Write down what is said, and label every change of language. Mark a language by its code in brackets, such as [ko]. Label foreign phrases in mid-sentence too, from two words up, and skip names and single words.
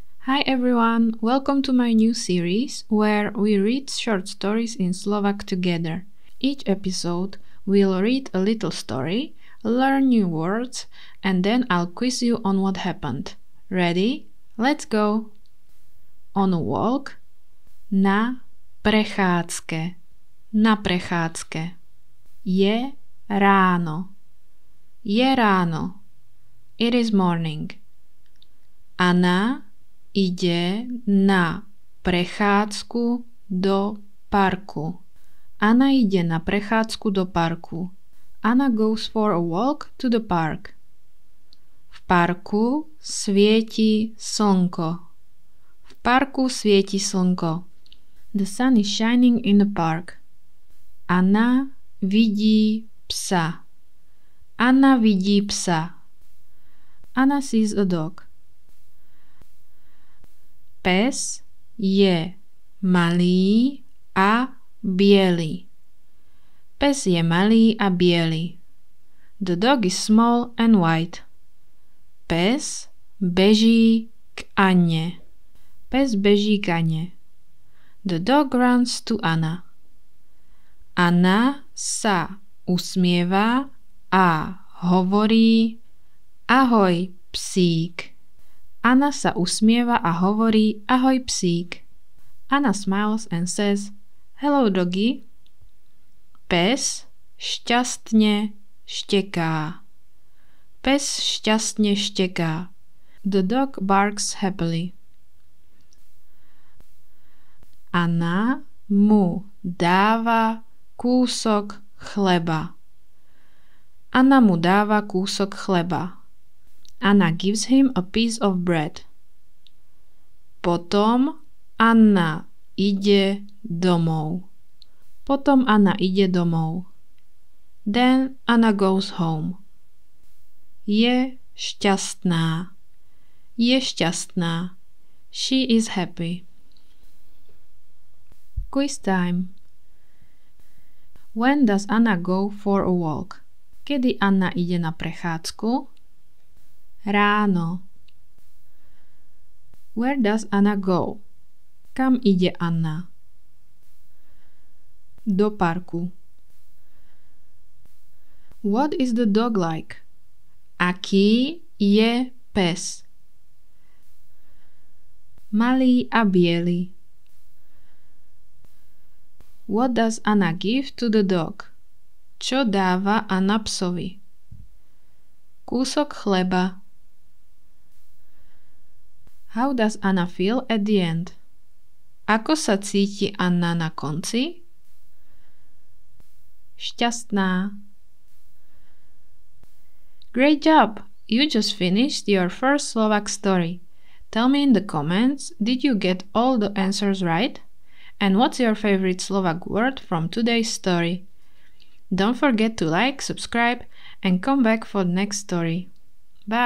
[en] Hi everyone, welcome to my new series where we read short stories in Slovak together. Each episode we'll read a little story, learn new words, and then I'll quiz you on what happened. Ready? Let's go! On a walk. [sk] Na prechádzke. Na prechádzke. Je ráno. Je ráno. [en] It is morning. [sk] Anna ide na prechádzku do parku. Anna ide na prechádzku do parku. [en] Anna goes for a walk to the park. [sk] V parku svieti slnko. V parku svieti slnko. [en] The sun is shining in the park. [sk] Anna vidí psa. Anna vidí psa. [en] Anna sees a dog. [sk] Pes je malý a biely. Pes je malý a biely. [en] The dog is small and white. [sk] Pes beží k Anne. Pes beží k Anne. [en] The dog runs to Anna. [sk] Anna sa usmieva a hovorí ahoj, psík. Anna sa usmieva a hovorí ahoj, psík. [en] Anna smiles and says hello, doggy. [sk] Pes šťastne šteká. Pes šťastne šteká. [en] The dog barks happily. [sk] Anna mu dáva kúsok chleba. Anna mu dáva kúsok chleba. [en] Anna gives him a piece of bread. [sk] Potom Anna ide domov. Potom Anna ide domov. [en] Then Anna goes home. [sk] Je šťastná. Je šťastná. [en] She is happy. Quiz time. When does Anna go for a walk? [sk] Kedy Anna ide na prechádzku? Ráno. [en] Where does Anna go? [sk] Kam ide Anna? Do parku. [en] What is the dog like? [sk] Aký je pes? Malý a biely. [en] What does Anna give to the dog? [sk] Čo dáva Anna psovi? Kúsok chleba. [en] How does Anna feel at the end? [sk] Ako sa cíti Anna na konci? Šťastná. [en] Great job! You just finished your first Slovak story. Tell me in the comments, did you get all the answers right? And what's your favorite Slovak word from today's story? Don't forget to like, subscribe, and come back for the next story.